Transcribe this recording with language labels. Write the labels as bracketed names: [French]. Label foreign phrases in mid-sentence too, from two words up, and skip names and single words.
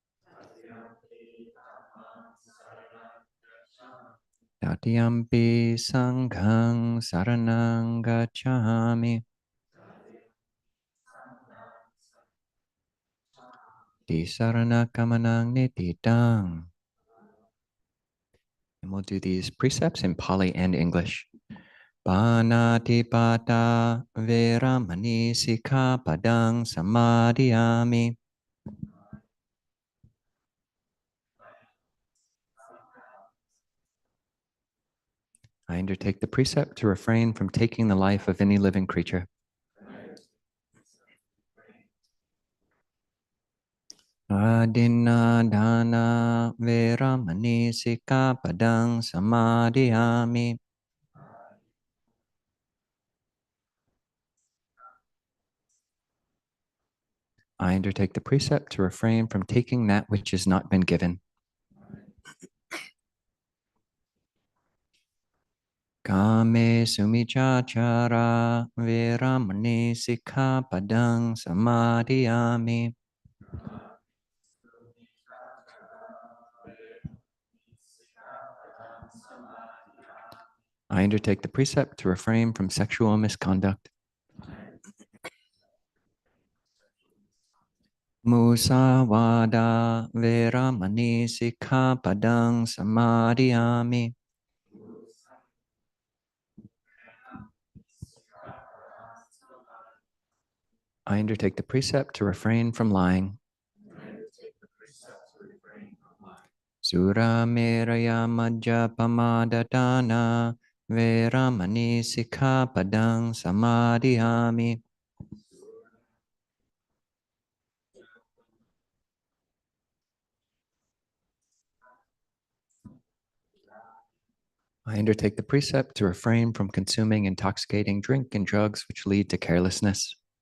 [Pali] Tatiyampi sanghang saranang gacchami. Tisarana kamanang nititang. [English] And we'll do these precepts in Pali and English. [Pali] Panatipata veramani sikkhapadang samadhiyami. [English] I undertake the precept to refrain from taking the life of any living creature. [Pali] Adinna dana veramani sikkhapadang samadhiyami. [English] I undertake the precept to refrain from taking that which has not been given. [Pali] Kame sumichachara veramani sikkhapadang samadhiyami. [English] I undertake the precept to refrain from sexual misconduct. [Pali] Musawada veramani sikkhapadang samadhiyami. [English] I undertake the precept to refrain from lying. [Pali] Sura meraya majjapamadadana veramani sikkhapadang samadhiyami. [English] I undertake the precept to refrain from consuming intoxicating drink and drugs which lead to carelessness.